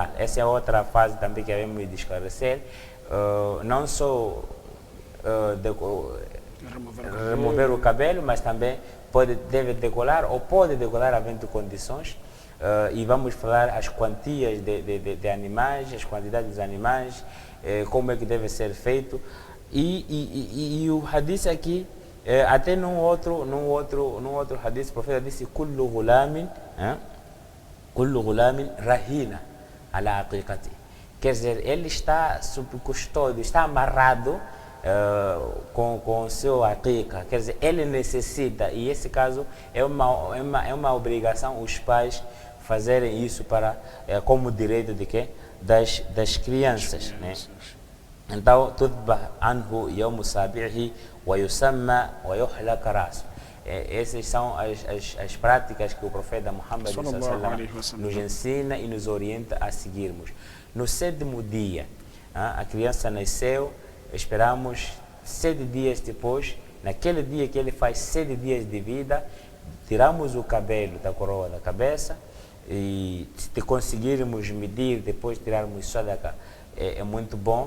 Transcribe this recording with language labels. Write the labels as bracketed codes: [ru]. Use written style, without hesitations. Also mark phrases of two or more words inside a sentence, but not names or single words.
[pt] Essa é outra fase também que devemos esclarecer. Não só remover o cabelo, mas também deve decolar ou pode decolar havendo condições. E vamos falar as quantias de animais, as quantidades dos animais, como é que deve ser feito. E o hadith aqui, até num outro hadith, o profeta disse: [ar] كل غلام رهينة على عقيقته. [pt] Quer dizer, ele está sob custódia, está amarrado com o seu aqiqa. Quer dizer, ele necessita, e esse caso é uma obrigação os pais fazerem isso como direito de quê? Das crianças, né? Então, [ar] تذبح عنه يوم سابعه ويسمى ويحلق رأسه. [pt] Essas são as práticas que o profeta Muhammad nos ensina e nos orienta a seguirmos. No 7º dia, a criança nasceu, esperamos 7 dias depois, naquele dia que ele faz 7 dias de vida, tiramos o cabelo da coroa da cabeça e se conseguirmos medir, depois tirarmos sadaqa, é muito bom.